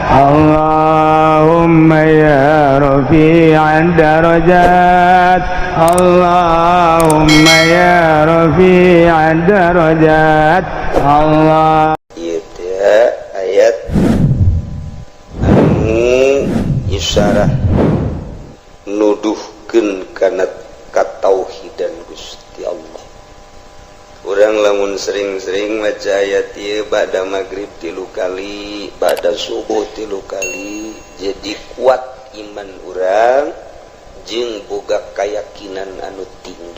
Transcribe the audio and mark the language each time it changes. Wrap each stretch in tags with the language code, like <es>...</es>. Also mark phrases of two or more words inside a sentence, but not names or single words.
<ar>اللهم يا رفيع الدرجات اللهم يا رفيع الدرجات الله.</ar> <su>Ieu teh ayat anu isyarah nuduhkeun kana katauhidan Gusti Allah. Urang lamun sering-sering maca ayat ieu ba'da magrib 3 kali, ba'da subuh 3 kali, jadi kuat iman urang jeung boga kayakinan anu tinggi.</su>